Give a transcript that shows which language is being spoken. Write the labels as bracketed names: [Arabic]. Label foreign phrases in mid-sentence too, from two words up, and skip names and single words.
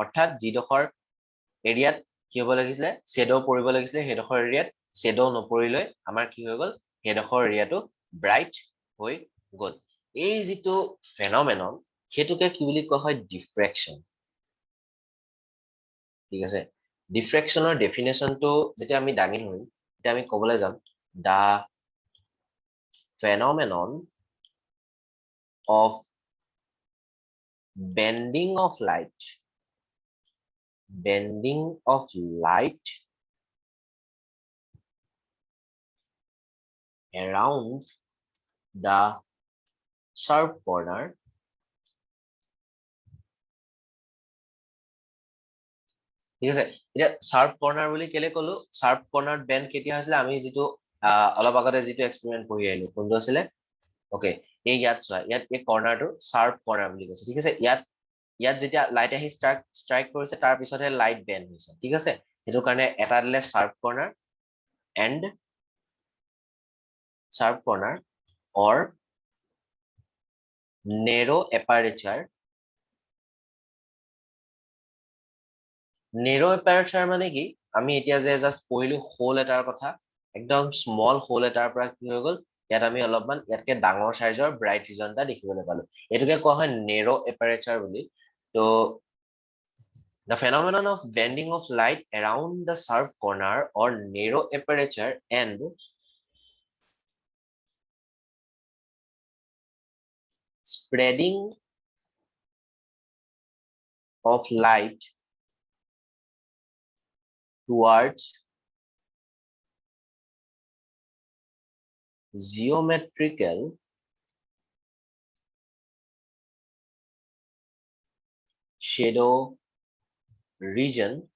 [Assamese] অৰ্থাৎ যিডখৰ এৰিয়াত কি হ'ব লাগিছিলে শ্যাডো পৰিব লাগিছিলে সেইডখৰ এৰিয়াত শ্যাডো নপৰিলৈ আমাৰ কি হৈ গল সেইডখৰ এৰিয়াটো ব্ৰাইট হৈ গল। এই যেটো ফেনোমেনন সেইটোকে কি বুলি কোৱা হয় ডিফ্ৰেকশন। ঠিক আছে, ডিফ্ৰেকশনৰ ডেফিনেশনটো যেতিয়া আমি দাঙি ধৰিম তেতিয়া আমি ক'বলৈ যাম [English] the phenomenon of bending of light around the sharp corner [Assamese] ঠিক আছে এতিয়া [English] sharp corner [Assamese] বুলি কেলে কলো [English] sharp corner bend [Assamese] কেতিয়া হৈছিল আমি যেটো অলপ আগতে যেটো এক্সপেৰিমেন্ট কৰি আহিলো কোনটো আছিল ওকে এই ইয়াত চোৱা ইয়াত এই কৰ্নাৰটো [English] sharp corner [Assamese] বুলি কৈছে ঠিক আছে ইয়াত যেতিয়া লাইট আহি ষ্ট্ৰাইক কৰিছে তাৰ পিছতহে লাইট বেন্ড হৈছে ঠিক আছে সেইটো কাৰণে এটা দিলে [English] sharp corner or narrow aperture [Assamese] মানে কি আমি এতিয়া যে জাস্ট পঢ়িলো হোল এটাৰ কথা একদম স্মল হোল এটাৰ পৰা কি হৈ গল ইয়াত আমি অলপমান ইয়াতকে ডাঙৰ সাইজৰ ব্ৰাইট ৰিজন এটা দেখিবলৈ পালো এটোকে কোৱা হয় [English] narrow aperture [Assamese] বুলি তো [English] the phenomenon of bending of light around the sharp corner or narrow aperture and spreading of light towards geometrical shadow region